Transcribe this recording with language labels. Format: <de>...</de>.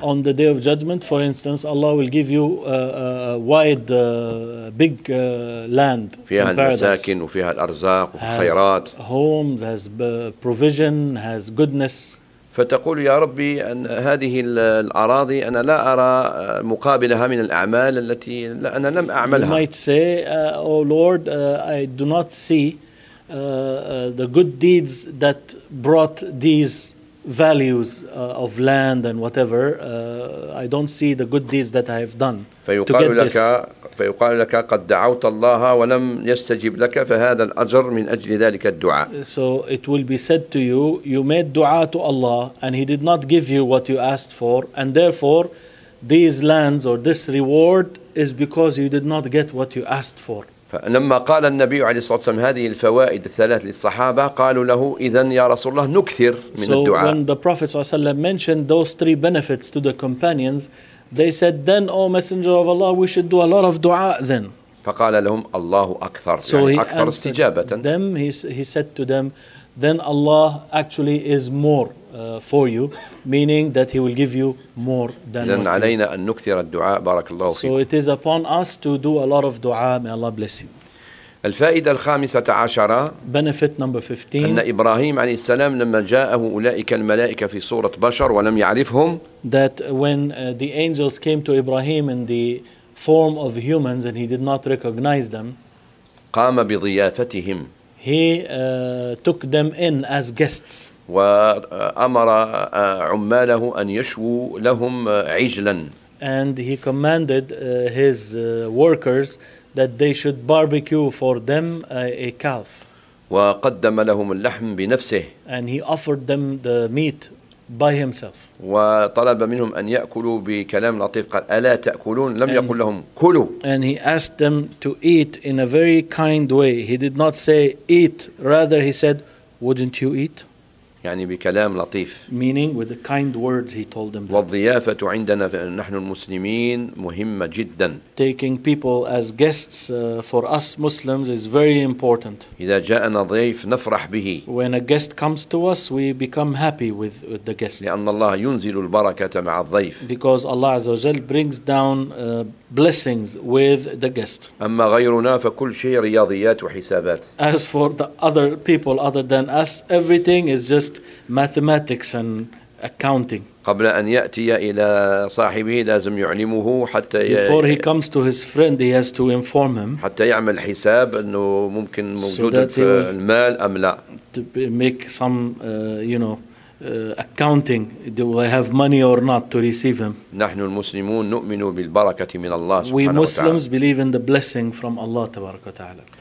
<en>On the day of judgment, for instance, Allah will give you a wide, big land.</en> <ar>فيها المساكن وفيها الأرزاق والخيرات.</ar> <en>Has homes, has provision, has goodness.</en> <ar>فتقول يا ربي أن هذه الأراضي أنا لا أرى مقابلها من الأعمال التي أنا لم أعملها.</ar> <en>You might say, oh Lord, I do not see the good deeds that brought these values of land and whatever. I don't see the good deeds that I have done.</en> <ar>فيقال لك قد دعوت الله ولم يستجب لك فهذا الأجر من أجل ذلك الدعاء.</ar> <en>So it will be said to you, you made dua to Allah and he did not give you what you asked for, and therefore these lands or this reward is because you did not get what you asked for.</en> <ar>فلما قال النبي عليه الصلاة والسلام هذه الفوائد الثلاث للصحابة قالوا له إذن يا رسول الله نكثر من الدعاء.</ar> <en>So when the Prophet</en> <ar>صلى الله عليه وسلم</ar> <en>mentioned those three benefits to the companions, they said, then, O Messenger of Allah, we should do a lot of dua then.</en> <ar>فقال لهم الله أكثر.</ar> <en>So</en> <ar>يعني</ar> <en>he</en> <ar>أكثر</ar> <en>answered</en> <ar>استجابة.</ar> <en>Them. He said to them, then Allah actually is more for you, meaning that he will give you more than</en> <ar>إذن علينا أن نكثر الدعاء بارك الله فيك.</ar> <en>So it is upon us to do a lot of dua. May Allah bless you.</en> <ar>الفائدة الخامسة عشرة.</ar> <en>Benefit number 15.</en> <ar>أن إبراهيم عليه السلام لما جاءه أولئك الملائكة في صورة بشر ولم يعرفهم.</ar> <en>That when the angels came to Ibrahim in the form of humans and he did not recognize them.</en> <ar>قام بضيافتهم.</ar> <en>He took them in as guests.</en> <ar>وأمر عماله أن يشووا لهم عجلا.</ar> <en>And he commanded his workers that they should barbecue for them a calf.</en> <ar>وقدم لهم اللحم بنفسه.</ar> <en>And he offered them the meat by himself.</en> <ar>وطلب منهم أن يأكلوا بكلام لطيف قال ألا تأكلون لم and يقل لهم كلوا.</ar> <en>And he asked them to eat in a very kind way. He did not say eat, rather he said, wouldn't you eat?</en> <ar>يعني بكلام لطيف.</ar> <en>Meaning with the kind words he told them.</en> <ar>والضيافة عندنا نحن المسلمين مهمة جدا.</ar> <en>Taking people as guests for us Muslims is very important.</en> <ar>إذا جاءنا ضيف نفرح به.</ar> <en>When a guest comes to us, we become happy with the guest.</en> <ar>لأن الله ينزل البركة مع الضيف.</ar> <en>Because Allah</en> <ar>عز وجل</ar> <en>brings down blessings with the guest.</en> <ar>أما غيرنا فكل شيء رياضيات وحسابات.</ar> <en>As for the other people other than us, everything is just mathematics and accounting.</en> <ar>قبل أن يأتي إلى صاحبه لازم يعلمه حتى.</ar> <en>Before he comes to his friend, he has to inform him.</en> <ar>حتى يعمل حساب إنه ممكن موجود في المال أم لا.</ar> <en>To make some, accounting. Do I have money or not to receive him?</en> <ar>نحن المسلمون نؤمن بالبركة من الله سبحانه وتعالى.</ar> <en>We Muslims believe in the blessing from Allah</en> <ar>تبارك وتعالى.</ar>